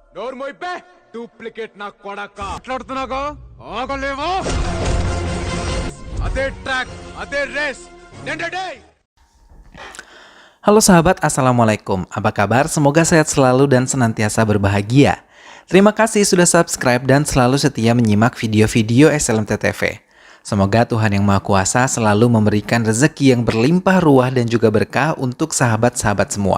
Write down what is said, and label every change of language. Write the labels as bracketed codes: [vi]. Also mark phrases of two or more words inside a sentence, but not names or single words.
[te] నోరు మోయిపే డూప్లికేట్ నా కొడక మాట్లాడుతున్నాగా ఆగలేవా అదే ట్రాక్ అదే [en] race day. [id] Halo sahabat, Assalamualaikum. Apa kabar? Semoga sehat selalu dan senantiasa berbahagia. Terima kasih sudah subscribe dan selalu setia menyimak video-video SLMT TV. Semoga Tuhan Yang Maha Kuasa selalu memberikan rezeki yang berlimpah ruah dan juga berkah untuk sahabat-sahabat semua.